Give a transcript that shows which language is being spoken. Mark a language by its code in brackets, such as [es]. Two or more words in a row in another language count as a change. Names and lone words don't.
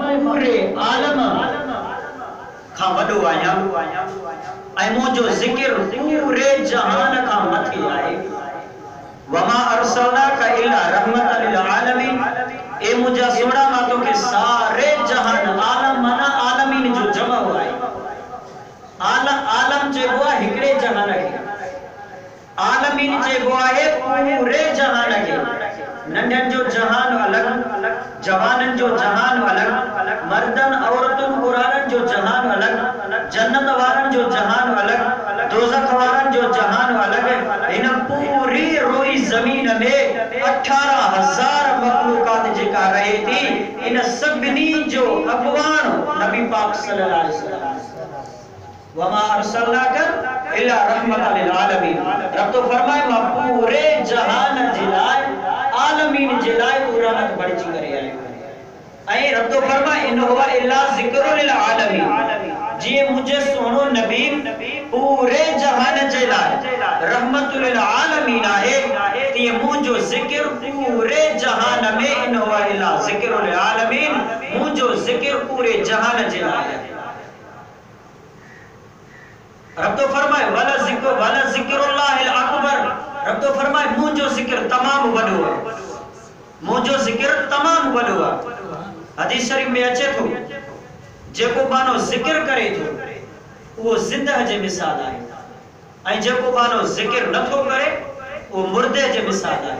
[sd] पूरे आलम खां वॾो आहियां ऐं मुंहिंजो ज़िक्र पूरे जहान खां मथे आहे। [ar] وما أرسلناك إلا رحمة للعالمين, [sd] ए मुंहिंजा सोना मां तोखे सारे जहान आलम माना आलमीन जो जमा आहे। आलम चइबो आहे हिकिड़े जहान खे, आलमीन चइबो आहे पूरे जहान खे। नंढनि जो जहान अलॻि, जवाननि जो जहान अलॻि, मर्दनि औरतुनि क़ुराननि जो जहान अलॻि, जन्नत वारनि जो जहान अलॻि, दोज़ख वारनि जो जहान अलॻि। हिन पूरी रोई ज़मीन में 18,000 मखलूकात जेका रहे थी, इन सभिनी जो अॻवान नबी पाक [ar] صلى الله عليه وسلم. وما أرسلناك إلا رحمة للعالمين. [sd] रब तो फरमाए मां पूरे जहान जे लाइ, आलमीन जे लाइ तू रहमत बणिजी करे आयो। ऐं रब तो फरमाए [ar] إن هو إلا ذكر للعالمين, [sd] जीअं मुंहिंजे सोनो नबी पूरे जहान जे लाइ [ar] رحمة للعالمين [sd] आहे, तीअं मुंहिंजो ज़िक्र पूरे जहान में, [ar] إن هو إلا ذكر للعالمين, [sd] मुंहिंजो ज़िक्र पूरे जहान जे लाइ आहे। रब तो फरमाए [ar] ولذكر الله أكبر. [sd] रब तो फरमाए मुंहिंजो ज़िक्र तमाम वॾो आहे, मुंहिंजो ज़िक्र तमाम वॾो आहे। हदीस शरीफ में अचे थो, जेको बानो ज़िक्र करे थो उहो ज़िंदह जे मिसाल आहे, ऐं जेको बानो ज़िक्र नथो करे उहो मुर्दे जे मिसाल आहे।